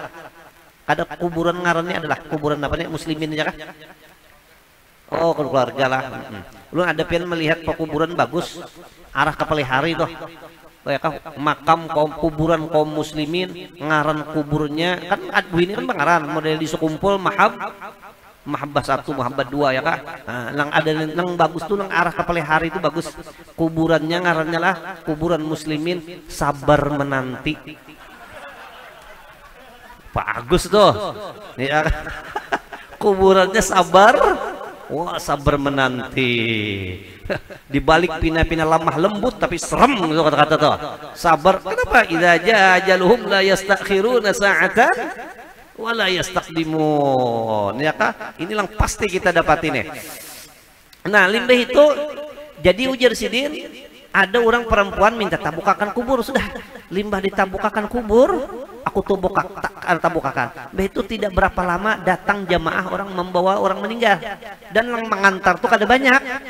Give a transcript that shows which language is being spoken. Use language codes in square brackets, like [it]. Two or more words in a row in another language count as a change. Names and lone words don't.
[bjn] Ada kuburan ngarannya adalah kuburan apa nih, muslimin aja kah? [id] Oh, keluarga lah. [bjn] Lu ada pian melihat pekuburan bagus arah ke Pelihari tuh. Ya kan, makam kuburan kaum muslimin, ngaran kuburnya kan ini kan pengaran model di sekumpul Mahabbah 1, Mahabbah 2, ya kan. [id] Nah, yang ada yang bagus tuh yang arah ke Pelihari itu bagus. [bjn] Kuburannya ngarannya lah kuburan muslimin sabar menanti. [id] Bagus tuh. Ya kan? Kuburannya sabar. Wah, sabar menanti. [bjn] Di balik pina-pina lemah lembut tapi serem gitu kata-kata tuh. [id] Sabar. Kenapa? [ar] إذا جاء أجلهم لا يستأخرون ساعة ولا يستقدمون. [bjn] Ya kah? Ini yang pasti kita dapat ini. Nah, limbah itu jadi ujar sidin, ada orang perempuan minta tabukakan kubur, sudah limbah ditabukakan kubur, aku tabukakan. [id] Itu tidak berapa lama datang jamaah orang membawa orang meninggal, dan yang mengantar tuh kada banyak.